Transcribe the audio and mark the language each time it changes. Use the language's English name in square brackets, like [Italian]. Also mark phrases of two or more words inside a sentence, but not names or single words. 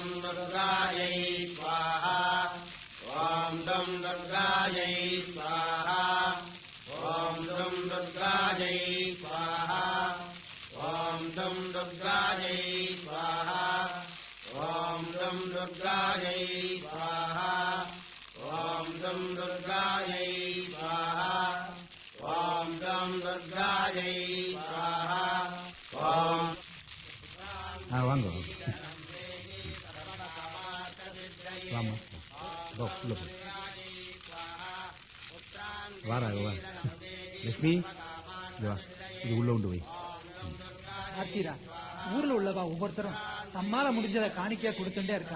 [Sanskrit] दुर्गायै स्वाहा ॐ दं दुर्गायै स्वाहा ॐ दं दुर्गायै स्वाहा ॐ दं दुर्गायै स्वाहा ॐ दं दुर्गायै स्वाहा ॐ दं दुर्गायै स्वाहा ॐ दं दुर्गायै स्वाहा ॐ [Tamil] வாங்க வாமா வாராக வா லட்சுமி வா இது உள்ள உண்டு வை. ஆர்த்திரா ஊர்ல உள்ளவா ஒவ்வொருத்தரும் தம்மால முடிஞ்சதை காணிக்கையா கொடுத்துட்டே இருக்கான்.